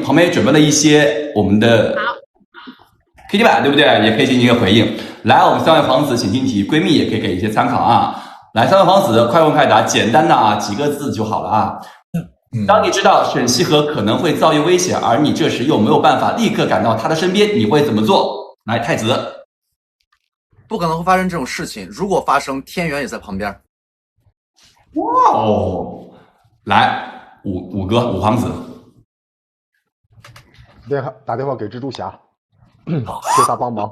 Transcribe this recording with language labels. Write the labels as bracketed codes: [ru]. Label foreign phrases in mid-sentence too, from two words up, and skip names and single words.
[zh] 旁邊也準備了一些我們的 KT 板，對不对？也可以進行一個回應。來，我們3位皇子請聽題，閨蜜也可以給一些參考啊。來，3位皇子快問快答，簡單的啊，幾個字就好了啊。當你知道沈西河可能會遭遇危險，而你這時又沒有辦法立刻趕到他的身邊，你會怎麼做？來，太子，不可能会发生这种事情。如果发生，天元也在旁边。哇哦，来，五哥，五皇子，打电话给蜘蛛侠，求他帮忙。